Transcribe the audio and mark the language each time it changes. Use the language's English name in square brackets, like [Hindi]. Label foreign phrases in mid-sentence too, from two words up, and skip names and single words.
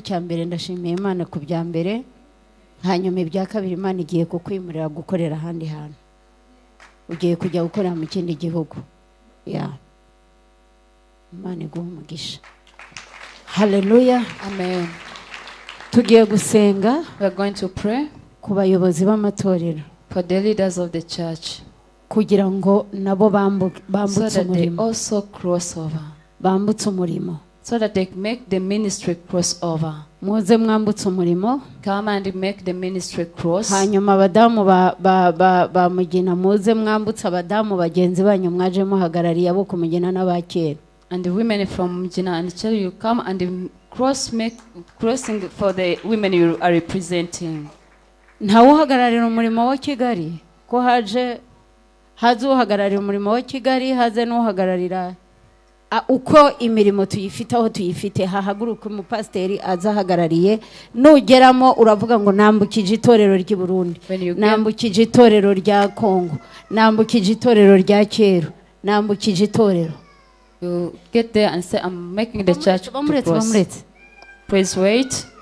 [Kinyarwanda] Icya mbere ndashimiye Imana ku bya mbere, hanyuma ibya kabiri Imana igiye kukwimurira gukorera ahandi hantu, ugiye kujya gukorera mu kindi gihugu. Imana iguhe umugisha. Hallelujah. Amen. Tugiye gusenga. [English] We are going to pray [Kinyarwanda] ku bayobozi b'amatorero, [English] for the leaders of the church, [Kinyarwanda] kugira ngo nabo bambutse [English] so that they [Kinyarwanda] umurimo, [English] also cross over, [Kinyarwanda] bambutse umurimo, [English] so that they make the ministry cross over. [Kinyarwanda] muze mwambutse umurimo. [English] Come and make the ministry cross. [Kinyarwanda] Hanyuma abadamu ba Mugina muze mwambutse abadamu bagenzi banyu mwaje muhagarariye abo kumugina n'abakera. [English] And the women from Mugina and Chel, you come and crossing for the women you are representing. [Kinyarwanda] Ntawe uhagararira umurimo wa Kigali, ko haze uhagararira umurimo wa Kigali, haze n'uhagararira uko imirimo tuyifite aho tuyifite hahaguruka umupasiteri azahagarariye nugeramo uravuga ngo nambukije itorero ry'i Burundi, nambukije itorero rya Kongo, nambukije itorero rya Kero, nambukije itorero. [English] You get there and say, I'm making the church to cross. Please wait.